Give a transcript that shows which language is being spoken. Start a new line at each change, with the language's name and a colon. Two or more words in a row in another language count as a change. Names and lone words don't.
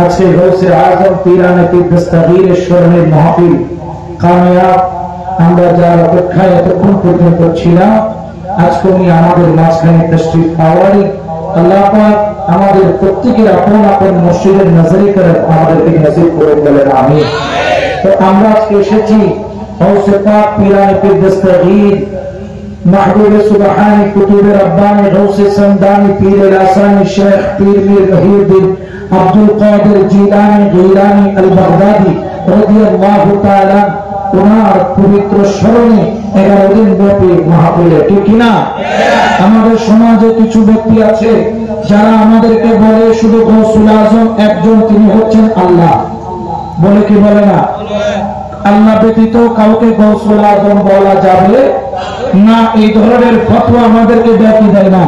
Bangla: আজকে গৌসে আজম পীরানে পীর দস্তগীর স্মরণের মাহফিল কামিয়াব আমরা যার অপেক্ষায় এতক্ষণ পর্যন্ত ছিলাম আজকে উনি আমাদের মাঝখানে তশরিফ আওয়ারি আল্লাহ পাক আমাদের প্রত্যেকের আপন আপন মসজিদের নজরে করে আমাদেরকে নসিব করে বলেন আমিন। তো আমরা আজকে এসেছি গৌসে পাক পীরানে পীর দস্তগীর
Arabic: محبوب سبحانی کتب ربانی غوث سمدانی پیر الاسانی شیخ پیر میر محی الدین عبدالقادر جیلانی غیلانی البغدادی رضی اللہ تعالی
Bangla: ওনার পবিত্র স্মরণে 11 দিন ব্যাপী মাহফিলে ঠিক কিনা? আমাদের সমাজে কিছু ব্যক্তি আছে যারা আমাদেরকে বলে শুধু গৌসুল আজম একজন, তিনি হচ্ছেন আল্লাহ। বলে কি বলে না? আল্লাহ ব্যতীত কাউকে গৌসুল আজম বলা যাবে না, এই ধরনের ফতোয়া আমাদেরকে ব্যাপী দেয় না।